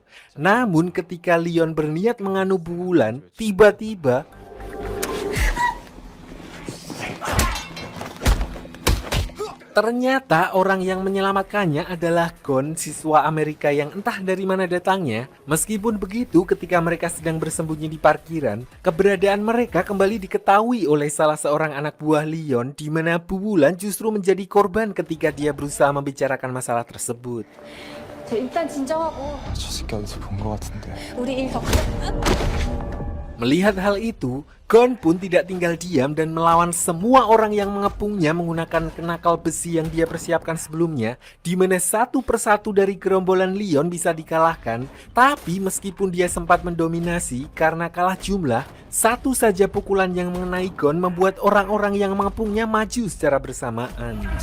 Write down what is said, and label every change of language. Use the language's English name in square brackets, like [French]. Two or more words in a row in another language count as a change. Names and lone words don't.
[Indonesian] Namun ketika Leon berniat menganu Bu Wulan, tiba-tiba ternyata orang yang menyelamatkannya adalah Gon, siswa Amerika yang entah dari mana datangnya. Meskipun begitu, ketika mereka sedang bersembunyi di parkiran, keberadaan mereka kembali diketahui oleh salah seorang anak buah Leon, di mana Bu Wulan justru menjadi korban ketika dia berusaha membicarakan masalah tersebut. [Korean] 저 일단 진정하고 저 새끼 어디서 본 거 같은데. 우리 일 더. [Indonesian] Melihat hal itu, Gon pun tidak tinggal diam dan melawan semua orang yang mengepungnya menggunakan kenakal besi yang dia persiapkan sebelumnya, di mana satu persatu dari gerombolan Leon bisa dikalahkan. Tapi meskipun dia sempat mendominasi karena kalah jumlah, satu saja pukulan yang mengenai Gon membuat orang-orang yang mengepungnya maju secara bersamaan.